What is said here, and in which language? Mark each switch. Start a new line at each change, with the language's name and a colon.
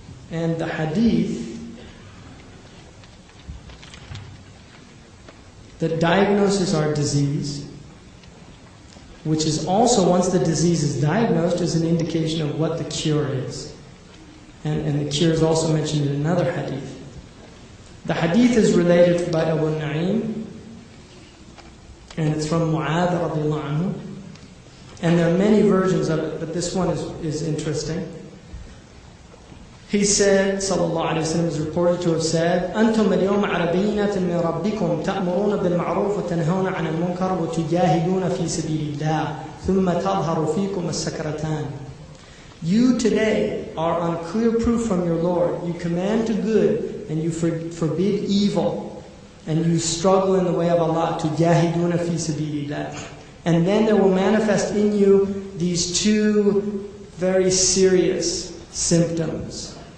English: And the hadith that diagnoses our disease, which is also, once the disease is diagnosed, is an indication of what the cure is. And the cure is also mentioned in another hadith. The hadith is related by Abu Na'im, and it's from Mu'adh radiallahu anhu. And there are many versions of it, but this one is interesting. He said, sallallahu alayhi wa sallam, is reported to have said,
Arabic: أَنْتُمْ الْيَوْمَ عَلَى بَيِّنَةٍ مِّن رَبِّكُمْ تَأْمُرُونَ بِالْمَعْرُوفِ وَتَنْهَوْنَ عَنِ الْمُنكَرِ وَتُجَاهِدُونَ فِي سَبِيلِ اللَّهِ ثُمَّ تَظْهَرُ فِيكُمُ السَّكْرَتَانِ.
English: You today are on clear proof from your Lord. You command to good and you forbid evil. And you struggle in the way of Allah.
Arabic: تُجَاهِدُونَ فِي سَبِيلِ اللَّهِ.
English: And then there will manifest in you these two very serious symptoms.